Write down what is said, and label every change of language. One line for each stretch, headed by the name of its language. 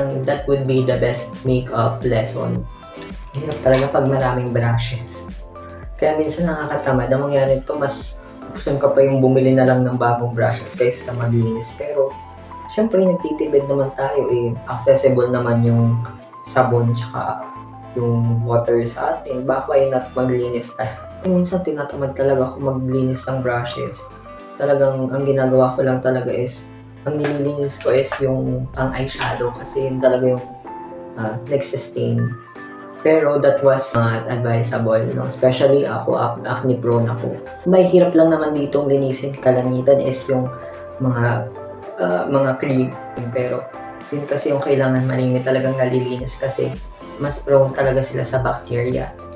English: That would be the best makeup lesson.
Filipino: Hirap talaga pag maraming brushes. Kaya minsan nakakatamad. Ang mangyari ito, mas gusto ka pa yung bumili na lang ng bagong brushes kaysa sa maglinis. Pero, syempre, nagtitipid naman tayo eh. Accessible naman yung sabon tsaka yung water sa atin. Baka
English: why not
Filipino: maglinis tayo? Minsan tinatamad talaga ako maglinis ng brushes. Talagang ang ginagawa ko lang talaga is, ang nililinis ko is yung ang eyeshadow kasi yun talaga yung nag-sustain.
English: Pero that was not advisable, no?
Filipino: Especially ako, acne prone ako. May hirap lang naman ditong linisin kalangitan is yung mga cream. Pero yun kasi yung kailangan malimit talagang nalilinis kasi mas prone talaga sila sa bacteria.